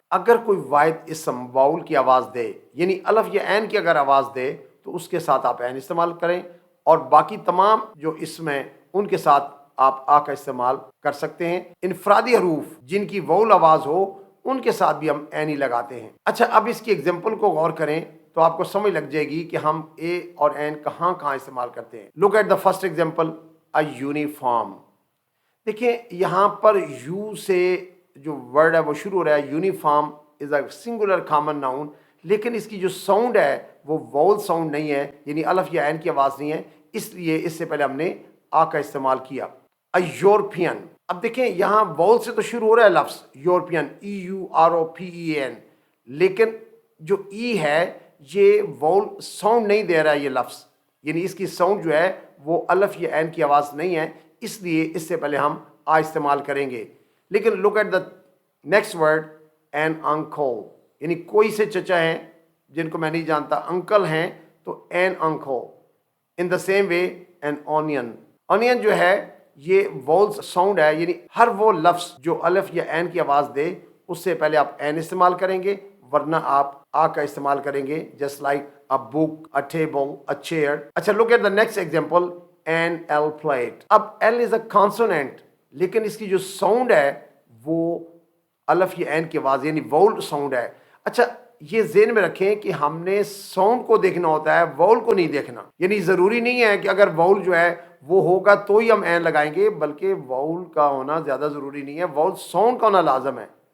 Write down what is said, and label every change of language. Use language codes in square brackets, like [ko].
[ur] اگر کوئی واحد اسم واؤل کی آواز دے، یعنی الف یا این کی اگر آواز دے تو اس کے ساتھ آپ این استعمال کریں، اور باقی تمام جو اسم ہیں ان کے ساتھ آپ آ کا استعمال کر سکتے ہیں. انفرادی حروف جن کی واؤل آواز ہو ان کے ساتھ بھی ہم این ہی لگاتے ہیں. اچھا، اب اس کی ایگزامپل کو غور کریں تو آپ کو سمجھ لگ جائے گی کہ ہم اے اور این کہاں کہاں استعمال کرتے ہیں. [en] Look at the first example, a uniform. [ur] دیکھیں یہاں پر یو سے جو ورڈ ہے وہ شروع ہو رہا ہے. [en] uniform is a singular common noun, [ur] لیکن اس کی جو ساؤنڈ ہے وہ وول ساؤنڈ نہیں ہے، یعنی الف یا عین کی آواز نہیں ہے، اس لیے اس سے پہلے ہم نے آ کا استعمال کیا. یورپین. اب دیکھیں یہاں وول سے تو شروع ہو رہا ہے لفظ یورپین، EUROPEN، لیکن جو ای ہے یہ وول ساؤنڈ نہیں دے رہا ہے یہ لفظ، یعنی اس کی ساؤنڈ جو ہے وہ الف یا عین کی آواز نہیں ہے، اس لیے اس سے پہلے ہم آ استعمال کریں گے. لیکن [en] look at the next word, an uncle, [ur] یعنی کوئی سے چچا ہیں جن کو میں نہیں جانتا، انکل ہیں تو N uncle. [en] In the same way an onion. [ur] آنین جو ہے یہ وول ساؤنڈ ہے، یعنی ہر وہ لفظ جو الف یا عین کی آواز دے اس سے پہلے آپ این استعمال کریں گے، ورنہ آپ آ کا استعمال کریں گے. [en] Just like a book, a table, a chair. اچھا look at the next example, an L plate. [ur] اب [en] L is a consonant، [ur] لیکن اس کی جو ساؤنڈ ہے وہ الف یا عین کی آواز یعنی وول ساؤنڈ ہے. اچھا یہ ذہن میں رکھیں کہ ہم نے ساؤنڈ کو دیکھنا ہوتا ہے، وول کو نہیں دیکھنا. یعنی ضروری نہیں ہے کہ اگر وول جو ہے وہ ہوگا تو ہی ہم این لگائیں گے، بلکہ وول کا ہونا زیادہ ضروری نہیں ہے، وول ساؤنڈ کا ہونا لازم ہے.